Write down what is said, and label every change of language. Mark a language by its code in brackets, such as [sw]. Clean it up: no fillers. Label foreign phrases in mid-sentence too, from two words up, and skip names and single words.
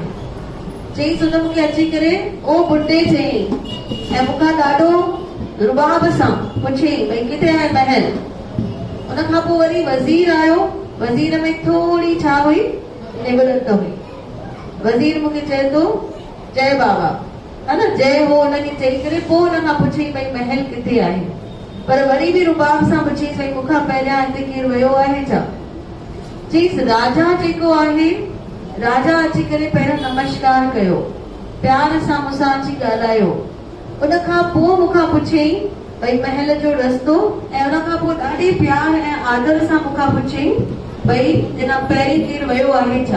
[sd] चईसि हुन मूंखे अची करे ओ बुड्ढे चई ऐं मूंखां ॾाढो रुबाब सां पुछियईं भई किथे आहे महल? उन खां पोइ वरी वज़ीर आयो। वज़ीर में थोड़ी छा हुई? निबड़त हुई। वज़ीर मूंखे चए थो जय बाबा, है न, जय हो हुनखे चई करे पोइ हुन खां पुछई भई महल किथे आहे। पर वरी बि रुबाब सां पुछी भई मूंखां पहिरियां हिते केरु वियो आहे छा? चईसि राजा जेको आहे, राजा अची करे पहिरियों नमस्कार कयो, प्यार सां मूंसां अची ॻाल्हायो। उन खां पोइ मूंखां पुछियईं भई महल जो रस्तो, ऐं उन खां पोइ ॾाढे प्यार ऐं आदर सां मूंखां पुछियईं भई जिन पहिरीं केरु वियो आहे छा?